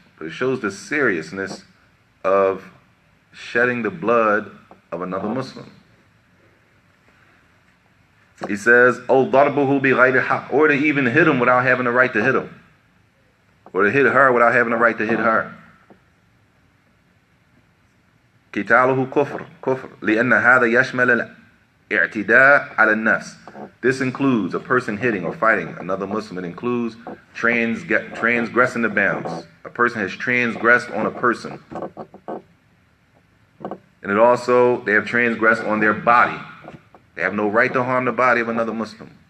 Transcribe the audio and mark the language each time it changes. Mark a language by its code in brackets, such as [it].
[en] But it shows the seriousness of shedding the blood of another Muslim. He says, "Oh, [ar] darbuhu bi ghayri haqq," [en] or to even hit him without having the right to hit him, or to hit her without having the right to hit her. [ar] قتاله كفر لأن هذا يشمل الاعتداء على النفس. [en] This includes a person hitting or fighting another Muslim. It includes transgressing the bounds. A person has transgressed on a person. And it also, they have transgressed on their body. They have no right to harm the body of another Muslim.